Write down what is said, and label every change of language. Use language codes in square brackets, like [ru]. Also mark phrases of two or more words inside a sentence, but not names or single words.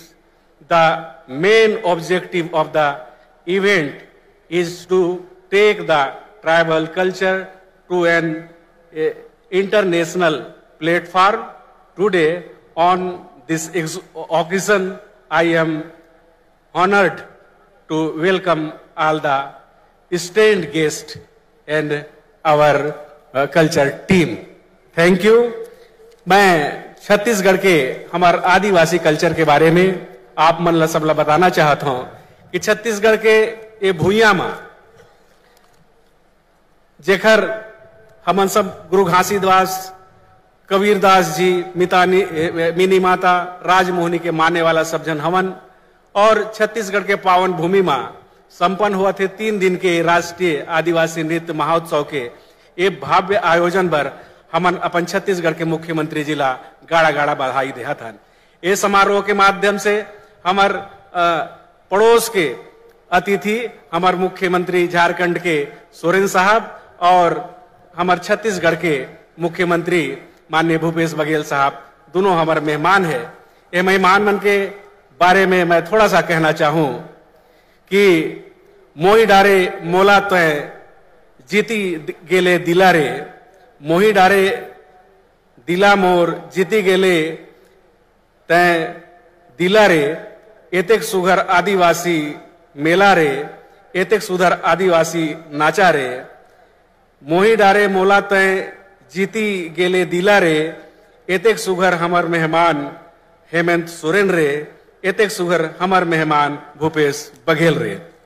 [en] The main objective of the event is to take the tribal culture to an international platform. Today, on this occasion, I am honored to welcome all the esteemed guests and our culture team. Thank you. [hne] मैं छत्तीसगढ़ के हमारे आदिवासी कल्चर के बारे में आप मन ला सबला बताना चाहता हूं कि छत्तीसगढ़ के ये भूइया में जेखर हमन सब गुरु घासीदास, कबीरदास जी, मिनी माता, राजमोहनी के माने वाला सब जन हवन, और छत्तीसगढ़ के पावन भूमि में संपन्न हुआ थे 3 दिन के राष्ट्रीय आदिवासी नृत्य महोत्सव के ये भव्य आयोजन पर हमन अपन छत्तीसगढ़ के मुख्यमंत्री जिला गाड़ा गाड़ा बधाई देहत हन। ये समारोह के माध्यम से हमार पड़ोस के अतिथि हमार मुख्यमंत्री झारखंड के सोरेन साहब और हमार छत्तीसगढ़ के मुख्यमंत्री माननीय भूपेश बघेल साहब दोनों हमारे मेहमान है। ये मेहमान मन के बारे में मैं थोड़ा सा कहना चाहूं कि मोही डारे मोला तो जीती गेले दिला रे, मोही डारे दिला मोर जीती गेले तय दिला रे, एतेक सुघर आदिवासी मेला रे, एतेक सुधर आदिवासी नाचा रे, मोही डारे मोला तय जीती गेले दिला रे, एतेक सुघर हमर मेहमान हेमंत सोरेन रे, एतेक सुघर हमर मेहमान भूपेश बघेल रे।